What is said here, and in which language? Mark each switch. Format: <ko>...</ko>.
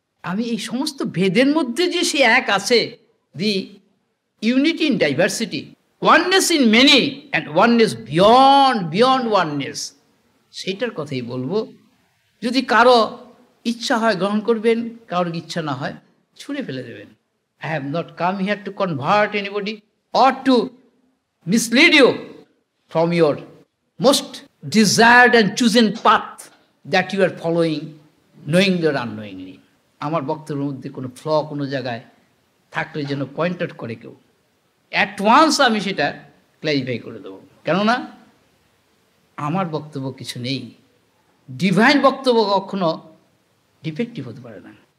<bn>আমি এই সমস্ত ভেদের মধ্যে যে সে এক আছে,</bn> <en>the unity in diversity, oneness in many and oneness beyond oneness,</en> <bn>সেইটার কথাই বলবো। যদি কারো ইচ্ছা হয় গ্রহণ করবেন, কারোর ইচ্ছা না হয় ছুঁড়ে ফেলে দেবেন।</bn> <en>I have not come here to convert anybody or to mislead you from your most desired and chosen path that you are following, knowingly or unknowingly.</en> <bn>আমার বক্তব্যের মধ্যে কোনো ফ্ল কোনো জায়গায় থাকলে যেন পয়েন্ট আউট করে কেউ,</bn> <en>at once</en> <bn>আমি সেটা ক্ল্যারিফাই করে দেবো। কেননা আমার বক্তব্য কিছু নেই, ডিভাইন বক্তব্য কখনো ডিফেক্টিভ হতে পারে না।</bn>